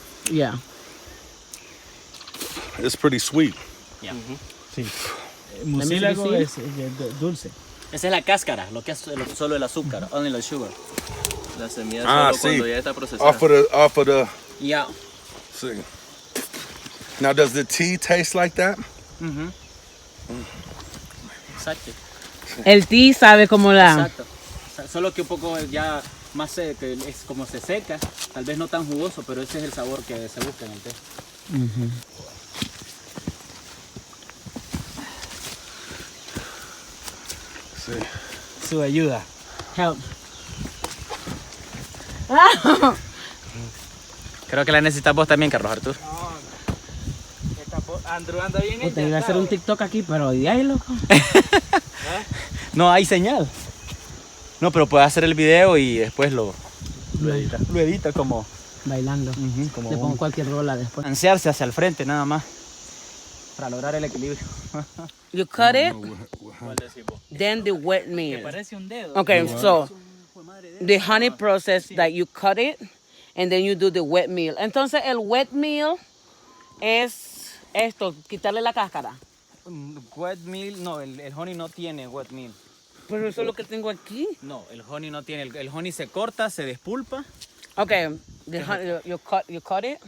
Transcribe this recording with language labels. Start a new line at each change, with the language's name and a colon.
English: Yeah. It's pretty sweet. Yeah.
Spanish: Sí. Mucílago es dulce. Esa es la cáscara, lo que es solo el azúcar,
English: only the sugar.
Spanish: La semilla solo cuando ya está procesada.
English: Off of the. Yeah. See. Now, does the tea taste like that?
Spanish: Exacto. El tea sabe como la. Exacto. Solo que un poco ya más seco, es como se seca, tal vez no tan jugoso, pero ese es el sabor que se busca en el té. Sí. Su ayuda.
English: Help.
Spanish: Creo que la necesitas vos también, Carlos Artur. Andrew anda bien. Te iba a hacer un TikTok aquí, pero de ahí, loco. No hay señal. No, pero puedes hacer el video y después lo edita como bailando. Como le pongo cualquier rola después. Balancearse hacia el frente nada más para lograr el equilibrio.
English: You cut it, then the wet meal.
Spanish: Parece un dedo.
English: Okay, so the honey process that you cut it and then you do the wet meal.
Spanish: Entonces el wet meal es esto, quitarle la cáscara. Wet meal, no, el honey no tiene wet meal. Pero eso es lo que tengo aquí. No, el honey no tiene, el honey se corta, se despulpa.
English: Okay, the honey, you cut it.